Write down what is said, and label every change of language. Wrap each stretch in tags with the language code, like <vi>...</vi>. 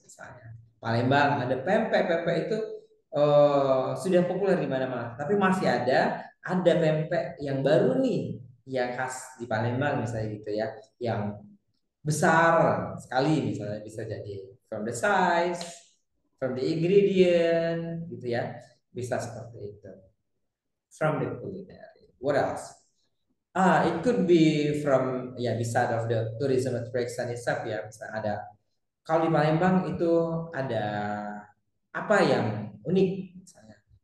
<id>Misalnya, Palembang ada pempek itu sudah populer di mana-mana, tapi masih ada pempek yang baru nih yang khas di Palembang misalnya gitu ya, yang besar sekali misalnya bisa jadi</id> <en>from the size, from the ingredient</en> <id>gitu ya, bisa seperti itu.</id> <en>From the culinary. What else? It could be from</en> <id>ya bisa</id> <en>of the tourism attraction itself ya.</en> <id>Misalnya ada kalau di Palembang itu ada apa yang unik misalnya.</id>